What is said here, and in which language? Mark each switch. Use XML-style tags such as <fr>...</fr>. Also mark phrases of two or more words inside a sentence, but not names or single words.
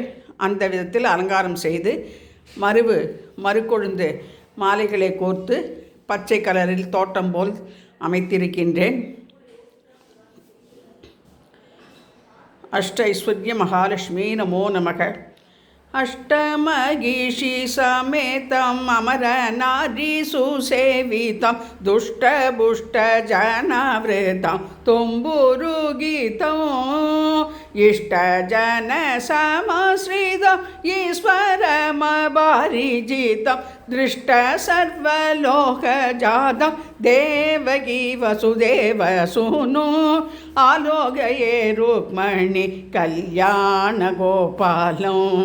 <ta>அந்த விதத்தில் அலங்காரம் செய்து மறுக்கொழுந்து மாலைகளை கோர்த்து பச்சை கலரில் தோட்டம் போல் அமைத்திருக்கின்றேன்.</ta> <sa>अष्ट ऐश्वर्य महालक्ष्मी नमो नमः. अष्टमगीषि समेतं अमर नारी सुसेवितं दुष्टपुष्टजनावृतं तुम्बुरुगीतं इष्टजनसमाश्रितं ईश्वरमभारिजितं दृष्टसर्वलोकजातं देवकी वसुदेवसूनु आलोकये रुक्मणि कल्याणगोपालं</sa>